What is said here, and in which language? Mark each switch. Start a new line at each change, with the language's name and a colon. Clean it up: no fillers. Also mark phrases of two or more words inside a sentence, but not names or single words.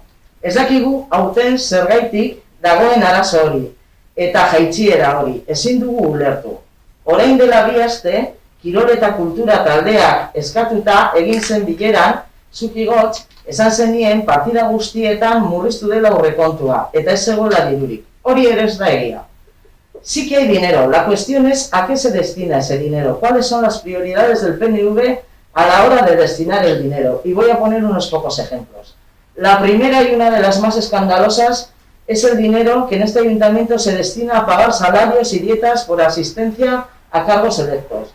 Basque: Ez dakigu aurten zergaitik dagoen arazo hori eta jaitsiera hori, ezin dugu ulertu. Orain dela 2 aste, kirol eta kultura taldeak eskatuta egin zen bileran, zukigotz, esan zenien partida guztietan murriztu dela aurrekontua, eta ez zegoela dirurik. Hori ere ez da egia.
Spanish: Sí que hay dinero, la cuestión es a qué se destina ese dinero, cuáles son las prioridades del PNV a la hora de destinar el dinero. Y voy a poner unos pocos ejemplos. La primera y una de las más escandalosas es el dinero que en este ayuntamiento se destina a pagar salarios y dietas por asistencia a cargos electos.